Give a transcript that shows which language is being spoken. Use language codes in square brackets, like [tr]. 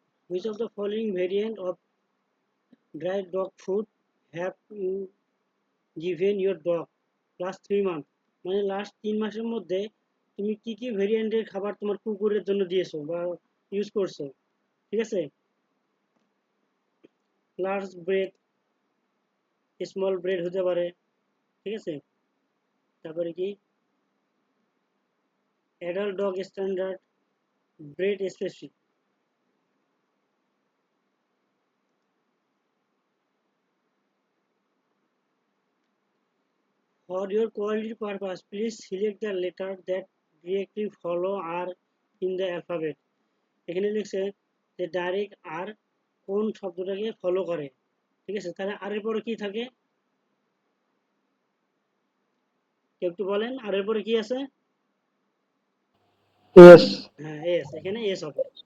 [en] Which of the following variant of dry dog food have you given your dog last 3 months? [bn] মানে last 3 মাসের মধ্যে তুমি কি কি ভেরিয়েন্টের খাবার তোমার কুকুরের জন্য দিয়েছো বা ইউজ করছো, ঠিক আছে। লার্জ ব্রেড, স্মল ব্রেড হতে পারে, ঠিক আছে। তারপরে কি adult dog standard, bread specific. [en] For your quality purpose, please select the letter that directly follow R in the alphabet. [bn] এখানে লিখছে যে ডাইরেক্ট আর কোন শব্দটাকে ফলো করে, ঠিক আছে। তাহলে আর এর পরে কি থাকে, কেউ একটু বলেন আর এর পরে কি আছে? এস। হ্যাঁ এস, এখানে এস হবে।